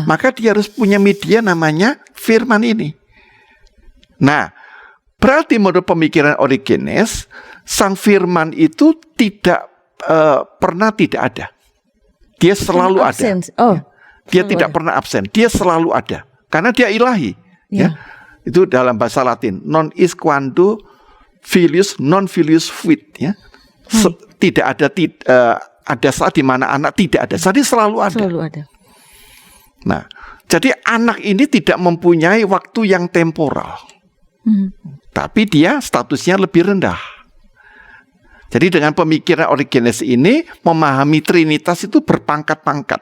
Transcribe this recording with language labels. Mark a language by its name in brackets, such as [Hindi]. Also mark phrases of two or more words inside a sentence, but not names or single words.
[Indonesian] Maka dia harus punya media namanya firman ini. Nah, berarti menurut pemikiran Origenes, sang firman itu tidak pernah tidak ada. Dia selalu ada. Dia tidak pernah absen. Dia selalu ada. Karena dia ilahi. Ya. Itu dalam bahasa Latin. [Latin] Non is quando filius non filius fuit. [Indonesian] Ya. Tidak ada ada saat di mana anak tidak ada. Jadi selalu ada. Selalu ada. Nah, jadi anak ini tidak mempunyai waktu yang temporal. Tapi dia statusnya lebih rendah. Jadi dengan pemikiran Origenes ini memahami Trinitas itu berpangkat-pangkat.